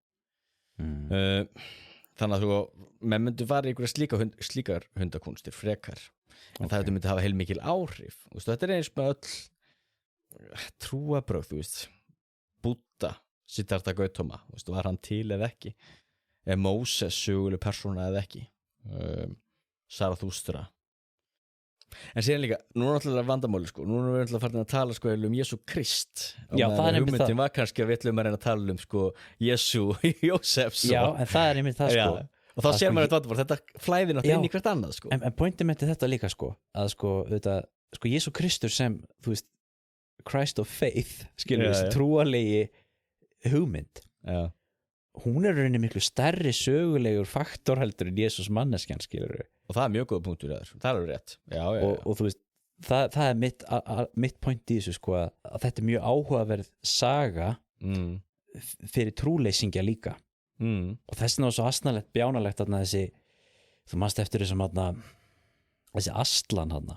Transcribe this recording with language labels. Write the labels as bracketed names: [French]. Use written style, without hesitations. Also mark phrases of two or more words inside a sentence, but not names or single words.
[Icelandic] þannig að menn myndu fara í einhverja slíkar hundakúnstir frekar en það myndi hafa heilmikil áhrif þetta eins með öll trúarbrögð þú veist Búdda Siddhartha Gautama var hann til eða ekki Móses söguleg persóna eða ekki Zarathustra en síðan líka, nú náttúrulega vandamáli sko, nú erum við náttúrulega farin að tala sko Jesú Krist já, það er einmitt það hugmyndin var kannski að við ætlum að reyna að tala sko Jesú Jósefs já, en það er einmitt það sko og þá sér maður þetta flæðir náttúrulega inn í hvert annað sko en pointið með þetta líka sko að sko, þetta, sko Jesú Kristur sem, þú veist [English] Christ of faith, [Icelandic] skilur við, trúarlegi hugmynd já. Hún er rauninni miklu stærri sögulegur faktor heldur en Jesús manneskjan, skilur við og það er mjög góð punktur þar, það er rétt já. Og þú veist, það er mitt point í þessu sko að þetta er mjög áhugaverð saga fyrir trúleysingja líka og þess vegna var svo asnalegt, bjánalegt þarna þessi, þú manst eftir þessum þarna þessi Aslan þarna